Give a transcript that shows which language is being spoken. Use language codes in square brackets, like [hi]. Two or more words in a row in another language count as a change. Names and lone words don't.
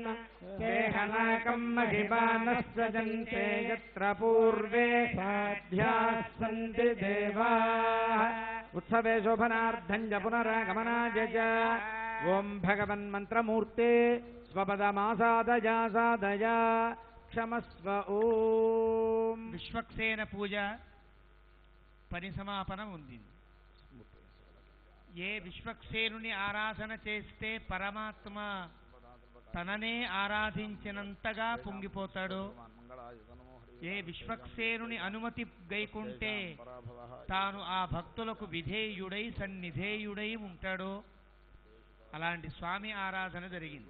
[sa] देहनाकं महिमानः सजन्ते यत्र पूर्वे साध्याः सन्ति देवाः उत्सवे शोभनार्थं च पुनरागमनाय च ओं भगवन्मन्त्रमूर्ते स्वपदमासादया सादया क्षमस्व ओं [te] విశ్వక్సేన పూజ పని సమాపన ఉంది. ఏ విశ్వక్సేనుని ఆరాధన చేస్తే పరమాత్మ తననే ఆరాధించినంతగా పొంగిపోతాడో, ఏ విశ్వక్సేనుని అనుమతి గైకుంటే తాను ఆ భక్తులకు విధేయుడై సన్నిధేయుడై ఉంటాడో అలాంటి స్వామి ఆరాధన జరిగింది.